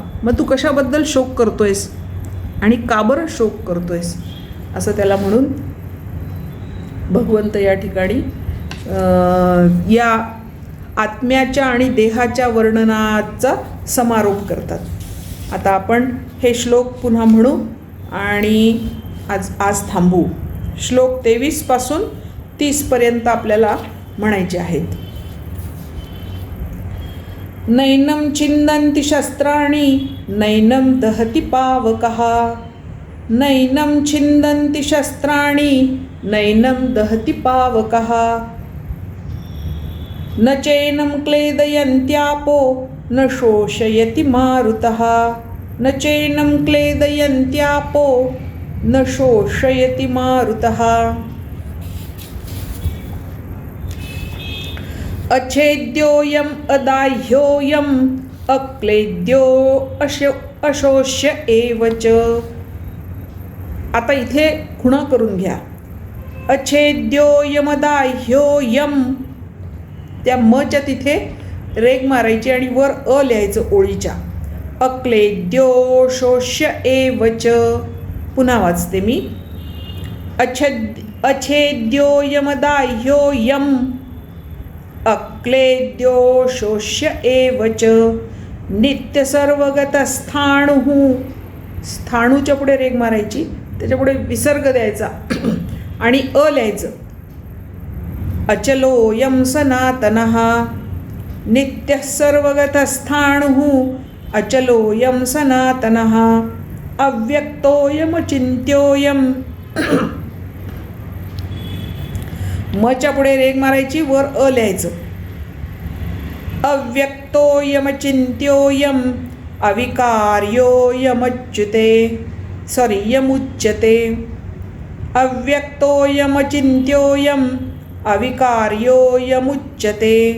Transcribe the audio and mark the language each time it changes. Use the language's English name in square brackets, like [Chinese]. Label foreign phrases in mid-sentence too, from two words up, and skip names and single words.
[Marathi] मग तू कशाबद्दल शोक करतोयस आणि का बरं शोक करतोयस, असं त्याला म्हणून भगवंत या ठिकाणी या आत्म्याच्या आणि देहाच्या वर्णनाचा समारोप करतात. आता आपण हे श्लोक पुन्हा म्हणू आणि आज थांबू. श्लोक 23 पासून 30 पर्यंत आपल्याला म्हणायचे आहेत. [Sanskrit] नैनं छिन्दन्ति शस्त्राणि नैनं दहति पावकः, नैनं छिन्दन्ति शस्त्राणि नैनं दहति पावकः, न चैनं क्लेदयन्त्यापो न शोषयति मारुतः, न चैनं क्लेदयन्त्यापो न शोषयति मारुतः. अच्छेद्योऽयम् अदाह्योऽयम् अक्लेद्यो अशोष्य एव च. [Marathi] आता इथे खुणा करून घ्या. अच्छेद्योऽयमदाह्योऽयम्, त्या मच्या तिथे रेग मारायची आणि वर अ लिहायचं ओळीच्या. [Sanskrit] अक्लेद्यो शोष्य एव च. [Marathi] पुन्हा वाचते मी. [Sanskrit] अच्छेद्योऽयमदाह्योऽयम् अक्लेद्यो शोष्य एव च. [Marathi] नित्यसर्वगतस्थाणुः, स्थाणूच्या पुढे रेग मारायची, त्याच्यापुढे विसर्ग द्यायचा आणि अ लिहायचं. [Sanskrit] अचलोऽयं सनातनः, नित्यः सर्वगतस्थाणुः अचलोऽयं सनातनः. [Marathi] अव्यक्तोऽयमचिन्त्योऽयं, मच्या पुढे रेग मारायची, वर अ लिहायचं. [Sanskrit] अव्यक्तोऽयमचिन्त्योऽयम् अविकार्योऽयमुच्यते, यमुच्यते. अव्यक्तोऽयमचिन्त्योऽयम् अविकार्योऽयमुच्यते.